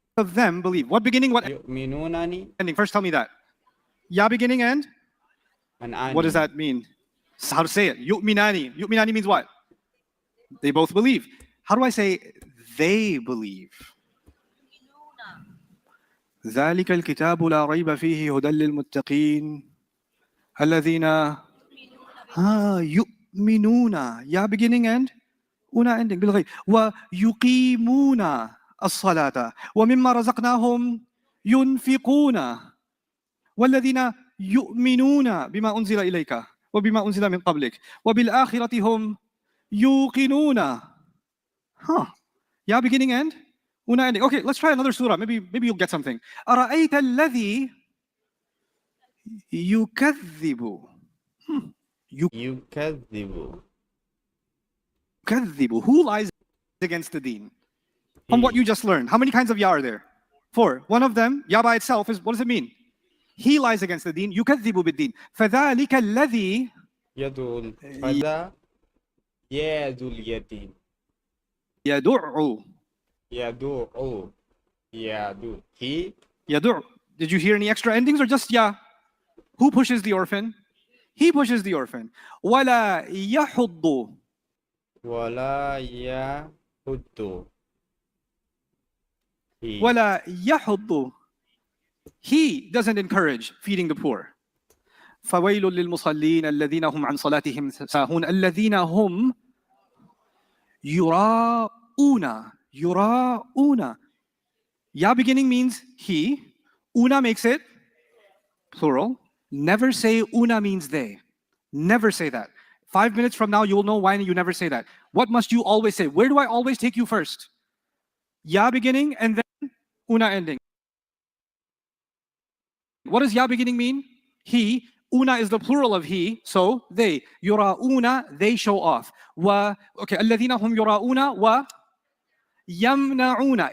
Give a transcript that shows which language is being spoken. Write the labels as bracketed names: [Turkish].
[English] Of them believe. What beginning, what [Arabic] Yu'minu nani. [English] ending? First tell me that. Ya beginning and? And ani. What does that mean? How to say it? Yu'minani. Yu'minani means what? They both believe. How do I say they believe? [Arabic] ذلك الكتاب لا ريب فيه هدى للمتقين الذين يؤمنون يا [English] beginning and una ending [Arabic] بالغيب ويقيمون الصلاة ومما رزقناهم ينفقون والذين يؤمنون بما أنزل إليك وبما أنزل من قبلك وبالآخرة هم يوقنون. [English] يا beginning and una ending. Okay, let's try another surah. Maybe you'll get something. [Arabic] أرأيت الذي يكذب يكذب. يكذب. [English] Who lies against the deen? From what you just learned. How many kinds of ya are there? 4. One of them, ya by itself, is what does it mean? He lies against the deen. [Arabic] يكذب بالدين. فذلك الذي يدعو الفدا يدعو اليتيم. يدعو. يدعو. يدعو. [English] He. [Arabic] يدعو. [English] Did you hear any extra endings or just ya? Who pushes the orphan? He pushes the orphan. [Arabic] ولا يحض. ولا يحض. ولا يحض. [English] He doesn't encourage feeding the poor. [Arabic] فويل للمصلين الذين هم عن صلاتهم ساهون الذين هم يراؤون. يراؤون. [English] Ya beginning means he. Una makes it plural. Never say una means they. Never say that. 5 minutes from now, you will know why you never say that. What must you always say? Where do I always take you first? Ya beginning and then una ending. What does ya beginning mean? He. Una is the plural of he, so they. Yura'una, they show off. [Arabic] Okay, الذين هم يراؤون و يمنعون.